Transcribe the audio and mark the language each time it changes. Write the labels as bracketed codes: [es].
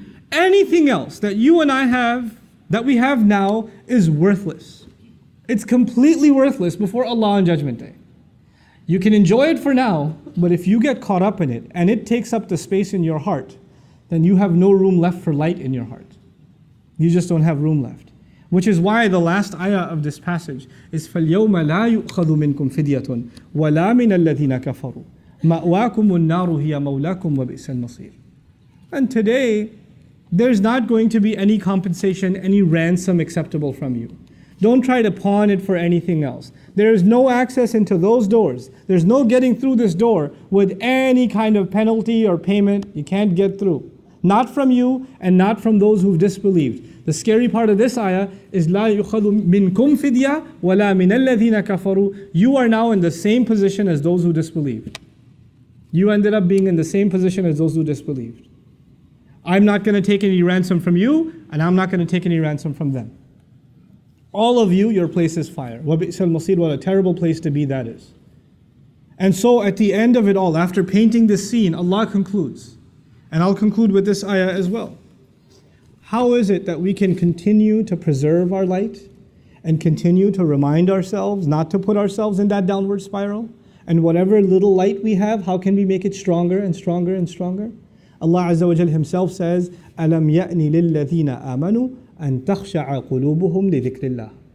[en] Anything else that you and I have, that we have now, is worthless. It's completely worthless before Allah on Judgment Day. You can enjoy it for now, but if you get caught up in it and it takes up the space in your heart, then you have no room left for light in your heart. You just don't have room left. Which is why the last ayah of this passage is [ar] فَالْيَوْمَ لَا يُؤْخَذُ مِنْكُمْ فِدْيَةٌ وَلَا مِنَ الَّذِينَ كَفَرُوا مَأْوَاكُمُ النَّارُ هِيَ مَوْلَاكُمْ وَبِئْسَ الْمَصِيرُ. [en] And today, there's not going to be any compensation, any ransom acceptable from you. Don't try to pawn it for anything else. There is no access into those doors. There's no getting through this door with any kind of penalty or payment. You can't get through. Not from you and not from those who've disbelieved. The scary part of this ayah is [ar] لَا يُخَذُ مِنْكُمْ فِدْيَةٌ وَلَا مِنَ الَّذِينَ كَفَرُوا. [en] You are now in the same position as those who disbelieved. You ended up being in the same position as those who disbelieved. I'm not going to take any ransom from you, and I'm not going to take any ransom from them. All of you, your place is fire. [ar] وَبِئْسَ الْمَصِيرُ. [en] What a terrible place to be that is. And so at the end of it all, after painting this scene, Allah concludes. And I'll conclude with this ayah as well. How is it that we can continue to preserve our light and continue to remind ourselves not to put ourselves in that downward spiral? And whatever little light we have, how can we make it stronger and stronger and stronger? Allah Azza wa Jal Himself says, [ar] أَلَمْ يَأْنِ لِلَّذِينَ آمَنُوا أَن تَخْشَعَ قُلُوبُهُمْ لِذِكْرِ اللَّهِ.